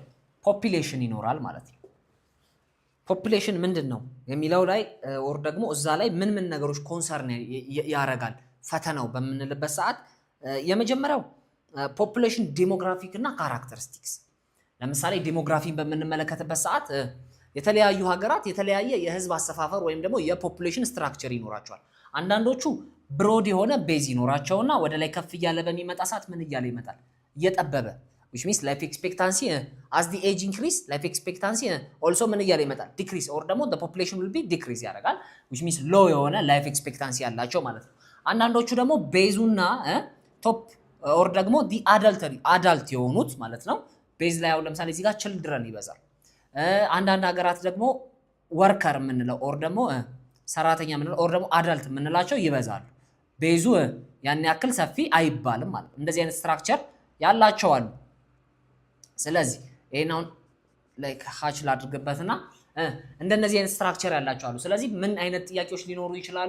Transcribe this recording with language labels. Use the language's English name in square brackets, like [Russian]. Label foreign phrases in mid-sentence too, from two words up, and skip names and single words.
[Amharic] ፖፑሌሽን ይኖራል ማለት ነው። ፖፑሌሽን ምንድን ነው የሚለው ላይ ኦር ደግሞ እዛ ላይ ምን ነገሮች ኮንሰርን ያደርጋል ፈተናው በምንልበት ሰዓት የመጀመሪያው [English] population demographic [Amharic] እና ካራክተሪስቲክስ። ለምሳሌ ዴሞግራፊን በምንመለከትበት ሰዓት የተለያዩ ሀገራት የተለያየ የህዝብ አሰፋፈር ወይም ደግሞ የፖፑሌሽን ስትራክቸር ይኖራቸዋል። አንዳንዶቹ ብሮድ የሆነ ቤዝ ይኖራቸውና ወደ ላይ ከፍ እያለ በሚመጣ ሰዓት ምን እያለ ይመጣል? [English] እየጠበበ which means life expectancy as the age increase life expectancy also [Amharic] ምን እያለ ይመጣል? [English] decrease or ደግሞ the population will be decrease ያደርጋል which means low የሆነ life expectancy [Amharic] ያላቸው ማለት ነው። አንዳንዶቹ ደግሞ ቤዙና ቶፕ ኦር ደግሞ [English] the adult [Amharic] የሆኑት ማለት ነው። ቤዝ ላይ አሁን ለምሳሌ እዚህ ጋር ችልድረን ይበዛል። አንዳንድ ሀገራት ደግሞ ወርከር የምንለው ኦር ደግሞ ሰራተኛ የምንለው ኦር ደግሞ አዳልት የምንላቸው ይበዛሉ። ቤዙ ያን ያክል ሰፊ አይባልም ማለት ነው። እንደዚህ አይነት ስትራክቸር ያላቸው አሉ። ስለዚህ ይሄን አሁን ላይክ ሃች ላድርግበትና እንደነዚህ አይነት ስትራክቸር ያላቸው አሉ። ስለዚህ ምን አይነት ጥያቄዎች ሊኖሩ ይችላሉ?